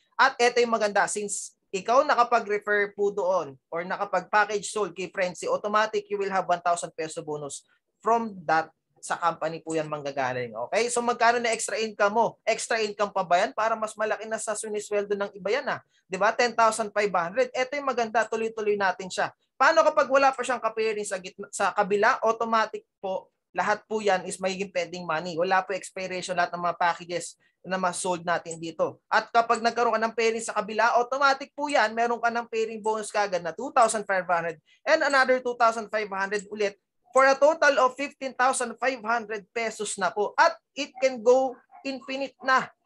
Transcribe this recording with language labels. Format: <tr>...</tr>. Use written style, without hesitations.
<tl>At ito yung maganda, since ikaw nakapag-refer po doon or nakapag-package sold kay Frenzy,</tl> <en>automatic you will have 1,000 peso bonus from that</en> <tl>sa company po yan manggagaling. Okay? So magkano na extra income mo? Extra income pa ba yan? Para mas malaki na sa sinisweldo ng iba yan ha. Diba? 10,500. Ito yung maganda, tuloy-tuloy natin siya. Paano kapag wala pa siyang ka-pairing sa kabila? Automatic po, lahat po yan is magiging pending money. Wala po expiration lahat ng mga packages na mas-sold natin dito. At kapag nagkaroon ka ng pairing sa kabila, automatic po yan, meron ka ng pairing bonus kagad na 2,500 and another 2,500 ulit for a total of 15,500 pesos na po.</tl> <en>At it can go infinite na.</en>